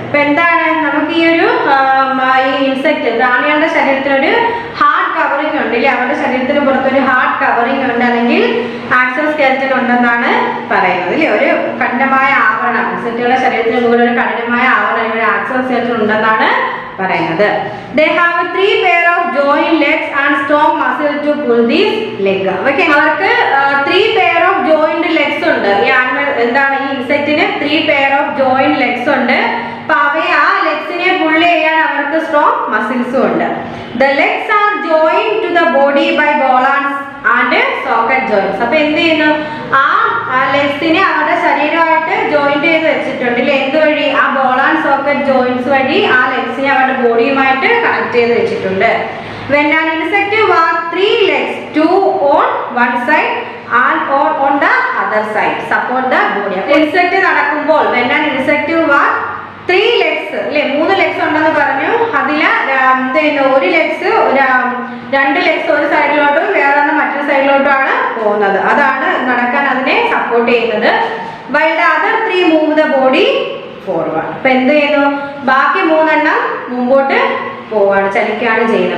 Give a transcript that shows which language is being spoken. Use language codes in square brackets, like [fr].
[ml] ഇപ്പൊ എന്താണ് നമുക്ക് ഈ ഒരു ഇൻസെക്ട് പ്രാണികളുടെ ശരീരത്തിനൊരു ഹാർഡ് കവറിംഗ് ഉണ്ട് ഇല്ലേ? അവരുടെ ശരീരത്തിന് പുറത്തൊരു ഹാർഡ് കവറിംഗ് ഉണ്ട്, അല്ലെങ്കിൽ ആക്സോസ്കെലറ്റൻ ഉണ്ടെന്നാണ് പറയുന്നത് ഇല്ലേ? ഒരു കഠിനമായ ആവരണം, ഇൻസെക്ടുകളുടെ ശരീരത്തിന് മുകളിൽ ഒരു കഠിനമായ ആവരണം അല്ലെങ്കിൽ ഒരു ആക്സോസ്കെലറ്റൻ ഉണ്ടെന്നാണ് പറയുന്നത്. [en] They have 3 pair of joint legs and strong muscle to pull these leg. [ml] Okay, അവർക്ക് [en] 3 pair of joint legs [ml] ഉണ്ട്. ഈ ആനിമൽ എന്താണ് ഈ ഇൻസെക്റ്റിന് [en] 3 pair of joint legs [ml] ഉണ്ട്. അപ്പോൾ അവയെ ആ ലെഗ്സിനെ പുൾ ചെയ്യാൻ അവർക്ക് സ്ട്രോങ് മസിൽസും ഉണ്ട്. [en] The legs are joined to the body by bolons and socket joints. [ml] അപ്പോൾ എന്ത് ചെയ്യുന്നു? ആ ലെഗ്സിനെ അവരുടെ ശരീരമായിട്ട് ജോയിന്റ് ചെയ്ത് വെച്ചിട്ടുണ്ട് അല്ലേ? എന്തുവഴി? ആ ബോൾ ആൻഡ് സോക്കറ്റ് ജോയിന്റ്സ് വഴി ആ ലെഗ്സിനെ അവരുടെ ബോഡിയുമായിട്ട് കണക്ട് ചെയ്ത് വെച്ചിട്ടുണ്ട്. [en] When an insect walks 3 legs, 2 on one side and or on the other side support the body. [ml] Insect നടക്കുമ്പോൾ [en] when an insect walks 3 legs [ml] അല്ലേ? 3 ലെഗ്സ് ഉണ്ടെന്ന് പറഞ്ഞു. അതില് ഒരു ലെഗ്സ് 2 ലെഗ്സ് ഒരു സൈഡിലോട്ടും വേറൊരെണ്ണം മറ്റൊരു സൈഡിലോട്ടുമാണ് പോകുന്നത്. അതാണ് നടക്കാൻ അതിനെ സപ്പോർട്ട് ചെയ്യുന്നത്. [en] While the other 3 move the body forward. [ml] അപ്പൊ എന്ത് ചെയ്യുന്നു? ബാക്കി 3 എണ്ണം മുമ്പോട്ട് പോവാണ്, ചലിക്കുകയാണ് ചെയ്യുന്നത്.